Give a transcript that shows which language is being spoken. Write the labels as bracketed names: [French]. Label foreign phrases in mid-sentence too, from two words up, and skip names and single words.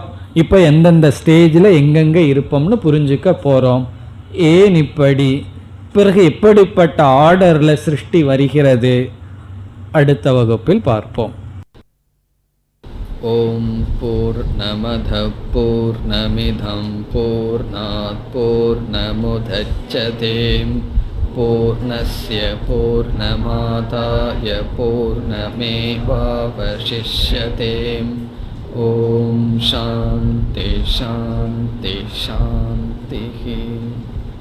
[Tamil] இப்ப எந்தெந்த ஸ்டேஜில் எங்கெங்க இருப்போம்னு புரிஞ்சுக்க போறோம். ஏன் இப்படி, பிறகு எப்படிப்பட்ட ஆர்டர்ல சிருஷ்டி வருகிறது, அடுத்த வகுப்பில் பார்ப்போம். [Sanskrit] ॐ पूर्णमदः पूर्णमिदम् पूर्णात् पूर्णमुदच्यते पूर्णस्य पूर्णमादाय पूर्णमेवावशिष्यते. ॐ शान्तिः शान्तिः शान्तिः.